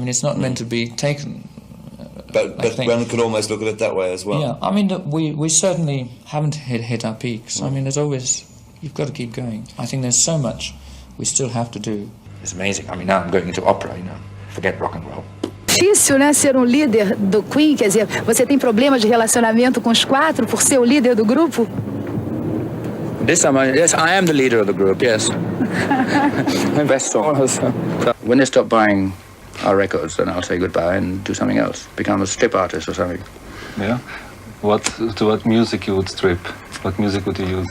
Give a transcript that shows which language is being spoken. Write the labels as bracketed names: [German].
[English] I mean, it's not meant to be taken. But one could almost look at it that way as well. Yeah, I mean, we certainly haven't hit our peaks. I mean, there's always, you've got to keep going. I think there's so much we still have to do. It's amazing. I mean, now I'm going into opera, you know, forget rock and roll. [Portuguese] Difícil, né, ser líder do Queen, quer dizer, você tem problema de relacionamento com os quatro por ser o líder do grupo? [English] This time, yes, I am the leader of the group, yes. I'm best song. When they stop buying our records, then I'll say goodbye and do something else, become a strip artist or something. Yeah? To what music you would strip? What music would you use?